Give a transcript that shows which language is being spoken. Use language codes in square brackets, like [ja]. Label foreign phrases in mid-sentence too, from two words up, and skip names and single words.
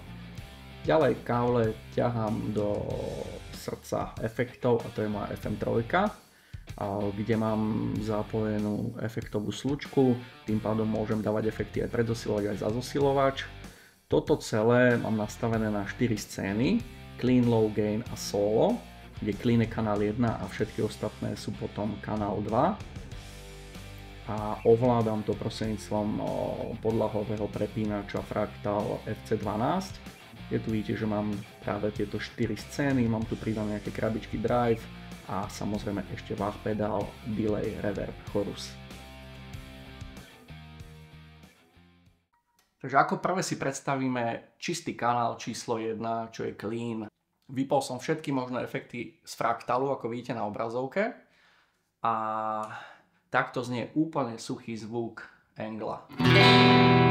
[sk] Ďalej káble ťahám do srdca efektov a to je moja FM3, kde mám zapojenú efektovú slučku, tým pádom môžem dávať efekty aj pred zosilovač, aj za zosilovač. Toto celé mám nastavené na 4 scény, [en] clean, low gain a solo, [sk] kde clean je kanál 1 a všetky ostatné sú potom kanál 2. A ovládam to prostredníctvom podlahového prepínača Fractal FC12. Je tu vidíte, že mám práve tieto 4 scény, mám tu pridané nejaké krabičky drive a samozrejme ešte Wah pedál, [en] delay, reverb, chorus. [sk] Takže ako prvé si predstavíme čistý kanál číslo 1, čo je clean. Vypol som všetky možné efekty z fraktálu, ako vidíte na obrazovke. A takto znie úplne suchý zvuk Angle.